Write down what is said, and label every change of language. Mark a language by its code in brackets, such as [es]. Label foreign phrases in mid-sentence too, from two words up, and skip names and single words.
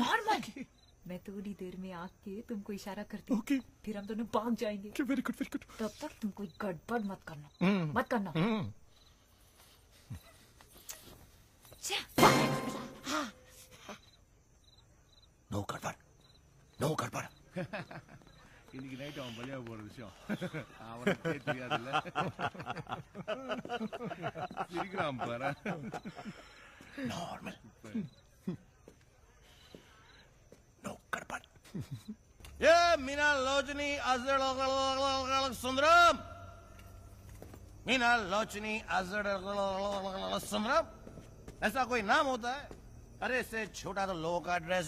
[hi] नॉर्मल मैं थोड़ी देर में आके तुमको इशारा करती हूँ फिर हम दोनों भाग जाएंगे [en] very good [hi] तब तक तुम कोई गड़बड़ मत करना मत करना नो गड़बड़ [ta] இன்னைக்கு நைட் அவன் பலியாக போற விஷயம் அவனுக்கே தெரியாதுல்ல சிரிக்கிறான் பாரு [hi] नॉर्मल नो गड़बड़ ये मीना लोचनी सुंदरम मीना लोचनी सुंदरम ऐसा कोई नाम होता है अरे इससे छोटा तो लोगों का ड्रेस